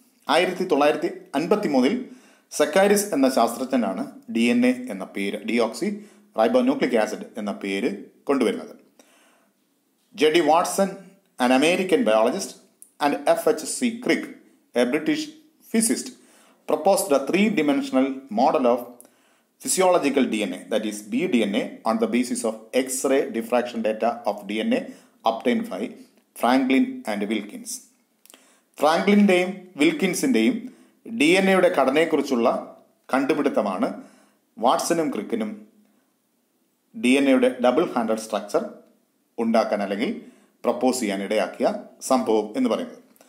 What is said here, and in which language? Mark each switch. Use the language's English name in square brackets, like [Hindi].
[Malayalam] 1953 സക്കാരിസ് എന്ന ശാസ്ത്രജ്ഞനാണ് DNA എന്ന പേര്, ഡിയോക്സി റൈബോന്യൂക്ലിക് ആസിഡ് എന്ന പേര് കൊണ്ടുവരുന്നത്. [English] J.D. Watson, an American biologist, and F.H.C. Crick, a British physicist, proposed a three-dimensional model of physiological DNA, that is BDNA, on the basis of X-ray diffraction data of DNA obtained by Franklin and Wilkins. [Malayalam] ഫ്രാങ്ക്ലിൻ്റെയും വിൽക്കിൻസിൻ്റെയും DNAയുടെ ഘടനയെക്കുറിച്ചുള്ള കണ്ടുപിടുത്തമാണ് വാട്സനും ക്രിക്കിനും DNAയുടെ double handed structure ഉണ്ടാക്കാൻ അല്ലെങ്കിൽ propose ചെയ്യാൻ ഇടയാക്കിയ സംഭവം എന്ന് പറയുന്നത്.